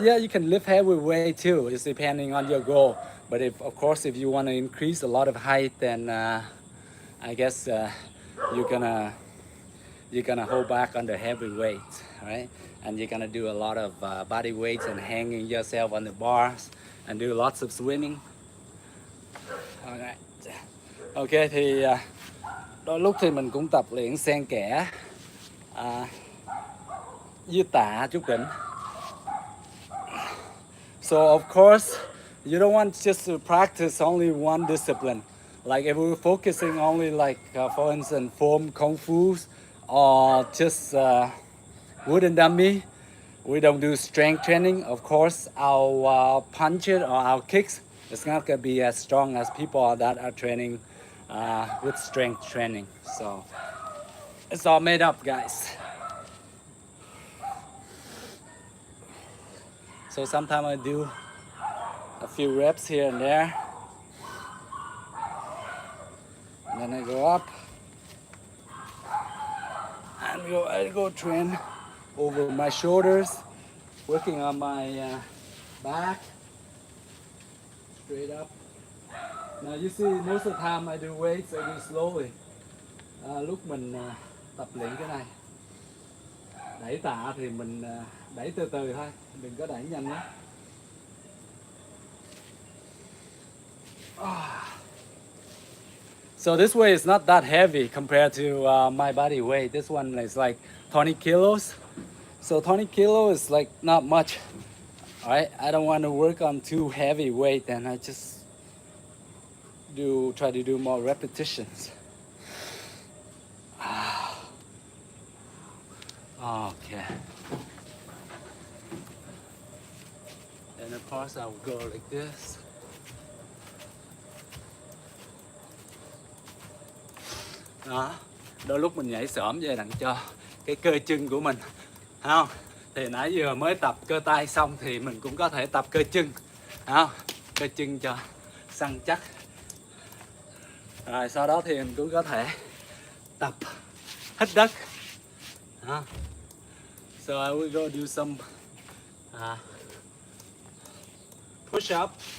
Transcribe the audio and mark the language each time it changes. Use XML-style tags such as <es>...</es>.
<en>Yeah, you can lift heavy weight too. It's depending on your goal. But if of course if you want to increase a lot of height, then I guess you're gonna you're gonna hold back on the heavy weights, right? And you're gonna do a lot of body weights and hanging yourself on the bars and do lots of swimming. Alright.</en> <vi>Ok thì đôi lúc thì mình cũng tập luyện xen kẽ với tạ chút đỉnh.</vi> <en>So of course you don't want just to practice only one discipline. Like if we're focusing only like for instance form kung fu or just wooden dummy, we don't do strength training. Of course, our punches or our kicks is not gonna be as strong as people that are training with strength training. So it's all made up, guys. So sometimes I do a few reps here and there, and then I go up and I go train over my shoulders, working on my back, straight up. Now you see, most of the time I do weights, I do slowly.</en> <vi>Lúc mình tập luyện cái này, đẩy tạ thì mình đẩy từ từ thôi, đừng có đẩy nhanh lắm.</vi> <en>So this weight is not that heavy compared to my body weight. This one is like 20 kilos. So 20 kilos is like not much. All right, I don't want to work on too heavy weight, and I just try to do more repetitions. Okay. And of course I'll go like this.</en> <vi>Đó, đôi lúc mình nhảy xổm về đặng cho cái cơ chân của mình, không? Thì nãy giờ mới tập cơ tay xong thì mình cũng có thể tập cơ chân, không? Cơ chân cho săn chắc. Rồi sau đó thì mình cũng có thể tập hít đất. Đó.</vi> <en>So I will go do some push up.</en>